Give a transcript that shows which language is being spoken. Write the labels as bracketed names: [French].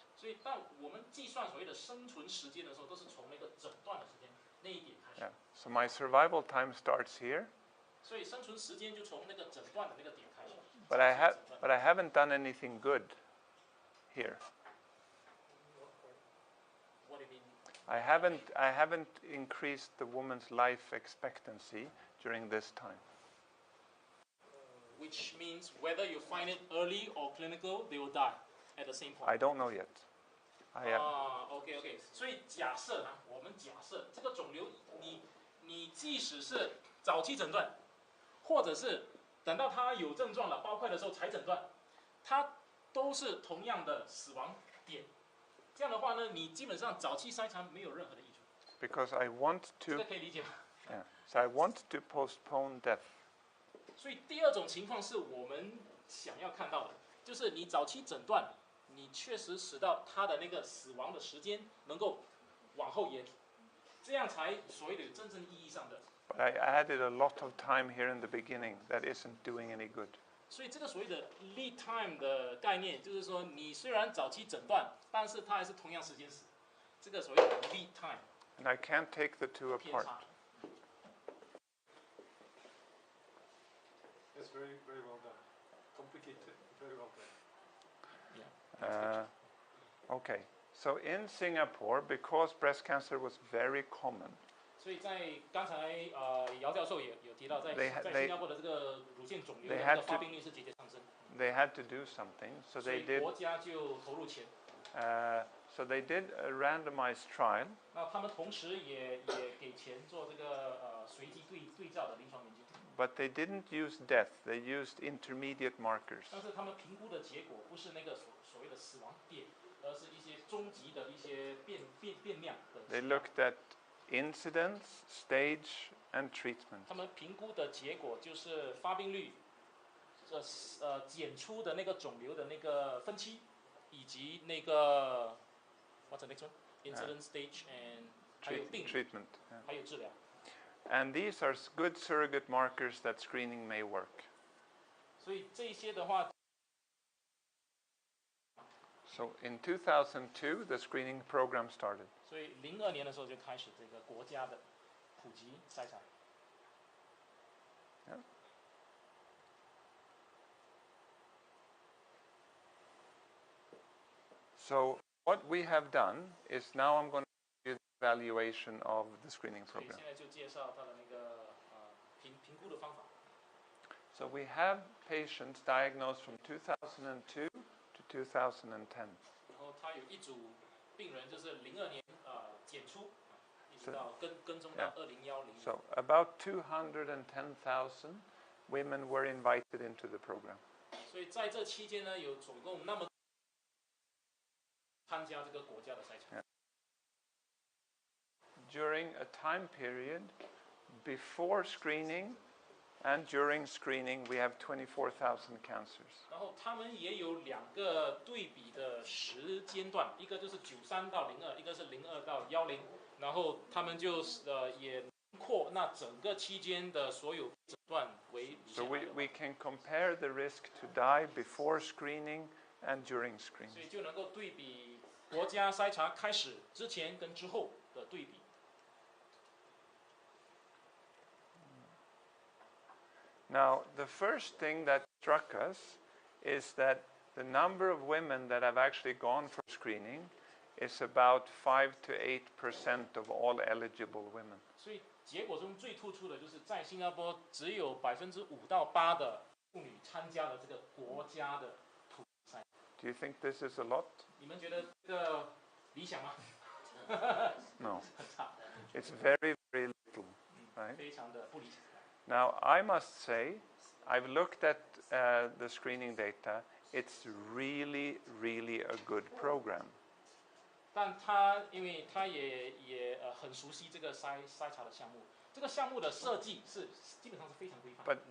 [Chinese] 所以当我们计算所谓的生存时间的时候，都是从那个诊断的时间那一点开始。 [English] Yeah. So my survival time starts here. [Chinese] 所以生存时间就从那个诊断的那个点开始。 [English] But I haven't done anything good here. What do you mean? I haven't increased the woman's life expectancy during this time. Which means whether you find it early or clinical, they will die at the same point. I don't know yet. [Chinese] OK， 所以假设呢，我们假设这个肿瘤，你即使是早期诊断，或者是等到它有症状了、包块的时候才诊断，它都是同样的死亡点。这样的话呢，你基本上早期筛查没有任何的益处。 [English] Because I want [Chinese] 这 [English] to. [Chinese] 个可以理解吗？ [English] Yeah. So I want to postpone death. [Chinese] 所以第2种情况是我们想要看到的，就是你早期诊断，你确实使到他的那个死亡的时间能够往后延，这样才所谓的真正意义上的。 [English] But I added a lot of time here in the beginning that isn't doing any good. [Chinese] 所以这个所谓的 lead time 的概念，就是说你虽然早期诊断，但是它还是同样时间死。这个所谓的 lead time。 [English] And I can't take the two apart. That's very, very well done. Complicated, very well done. Yeah. Okay, so in Singapore, because breast cancer was very common, [Chinese] 所以在刚才姚教授也有提到，在新加坡的这个乳腺肿瘤的这个发病率是节节上升。 [English] they had to do something, so [Chinese] 所 [English] they [Chinese] 以 [English] did. [Chinese] 国家就投入钱。 [English] So they did a randomized trial. [Chinese] 那他们同时也给钱做这个随机对照的临床研究。 [English] But they didn't use death, they used intermediate markers. [Chinese] 但是他们评估的结果不是那个所谓的死亡点，而是一些终极的一些变量的。 [English] They looked at incidence, stage, and treatment. [Chinese] 他们评估的结果就是发病率，检出的那个肿瘤的那个分期，以及那个 [English] what's the next one? Incidence, stage and [Chinese] 还有病理 [English] treatment. [Chinese] 还有治疗。 [English] And these are good surrogate markers that screening may work. [Chinese] 所以这些的话。 [English] So in 2002, the screening program started. [Chinese] 所以02年的时候就开始这个国家的普及筛查。 [English] Yeah. So what we have done is now I'm going to give you the evaluation of the screening [Chinese] 所以 [English] program. [Chinese] 现在就介绍它的那个评估的方法。 [English] So we have patients diagnosed from 2002 to 2010. [Chinese] 然后他有一组病人就是02年检出，一直到跟踪到2010。 [English] So about 210,000 women were invited into the program. [Chinese] 所以在这期间呢，有总共那么参加这个国家的筛查。 [English] During a time period before screening and during screening, we have 24,000 cancers. [Chinese] 然后他们也有2个对比的时间段，一个就是93到02，一个是02到10，然后他们就也括那整个期间的所有诊断为。 [English] So we can compare the risk to die before screening and during [Chinese] 所 [English] screening. [Chinese] 以就能够对比国家筛查开始之前跟之后的对比。 [English] Now, the first thing that struck us is that the number of women that have actually gone for screening is about 5 to 8% of all eligible women. [Chinese] 所以结果中最突出的就是在新加坡只有5%到8%的妇女参加了这个国家的普筛。 [English] Do you think this is a lot? [Chinese] 你们觉得这个理想吗？ [English] No. [Chinese] 很差， [English] It's very, very little, right? [Chinese] 非常的不理想。 [English] Now, I must say, I've looked at the screening data. It's really, really a good program. [Chinese] 但他因为他也很熟悉这个筛查的项目，这个项目的设计是基本上是非常规范。